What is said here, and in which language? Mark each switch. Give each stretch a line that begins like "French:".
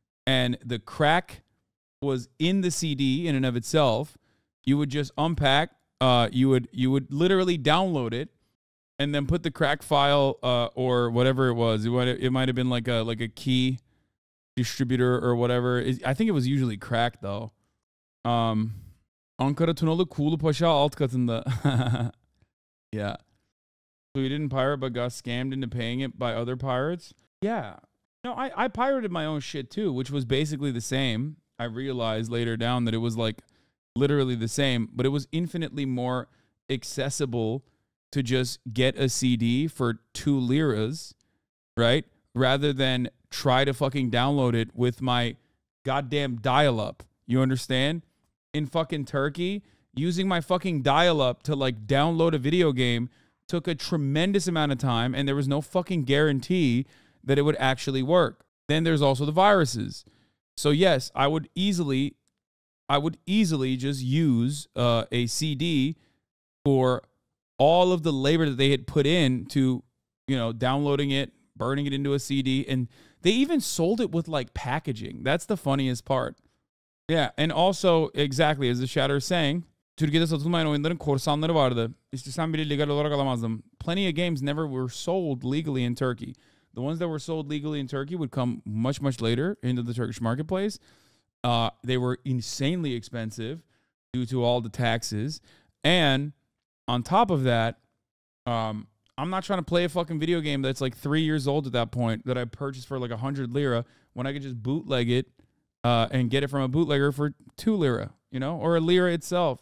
English: And the crack was in the CD in and of itself. You would just unpack, you would literally download it and then put the crack file or whatever it was. It might have been like a key distributor or whatever. I think it was usually crack though.
Turkish: Ankara Tunalı Kuğulu Paşa alt katında.
English: Yeah. So you didn't pirate but got scammed into paying it by other pirates? Yeah. No, I pirated my own shit too, which was basically the same. I realized later down that it was like literally the same, but it was infinitely more accessible to just get a CD for 2 liras, right? Rather than try to fucking download it with my goddamn dial-up. You understand? In fucking Turkey, using my fucking dial-up to like download a video game took a tremendous amount of time, and there was no fucking guarantee that it would actually work. Then there's also the viruses. So yes, I would easily just use a CD for all of the labor that they had put in to, you know, downloading it, burning it into a CD, and they even sold it with like packaging. That's the funniest part. Yeah, and also exactly as the Shatter is saying,
Turkish: Türkiye'de satılmayan oyunların korsanları vardı. İstesem bile legal olarak alamazdım.
English: Plenty of games never were sold legally in Turkey. The ones that were sold legally in Turkey would come much, much later into the Turkish marketplace. They were insanely expensive due to all the taxes. And on top of that, I'm not trying to play a fucking video game that's like 3 years old at that point that I purchased for like 100 lira when I could just bootleg it and get it from a bootlegger for 2 lira, you know, or a lira itself.